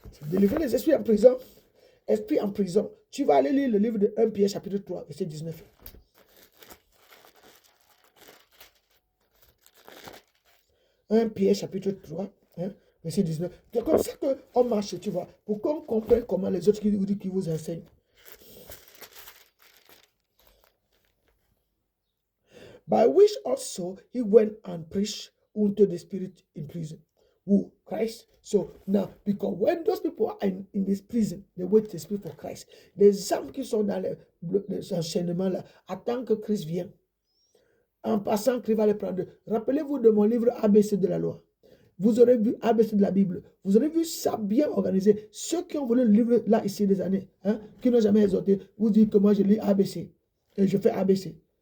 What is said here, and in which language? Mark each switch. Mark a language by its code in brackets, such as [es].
[fr] Délivrer les esprits en prison. Esprit en prison. Tu vas aller lire le livre de 1 Pierre chapitre 3, verset 19. 1 Pierre chapitre 3, hein, verset 19. C'est comme ça qu'on marche, tu vois, pour qu'on comprenne comment les autres qui vous enseignent. [en] By which also he went and preached unto the spirit in prison. Who? Christ. So now, because when those people are in this prison, they wait to speak for Christ. [fr] Les âmes qui sont dans les enchaînements là, attendent que Christ vienne. En passant, Christ va les prendre. Rappelez-vous de mon livre ABC de la loi. Vous aurez vu ABC de la Bible. Vous aurez vu ça bien organisé. Ceux qui ont voulu le livre là, ici, des années, hein, qui n'ont jamais exhorté, vous dites que moi, je lis ABC. Et je fais ABC.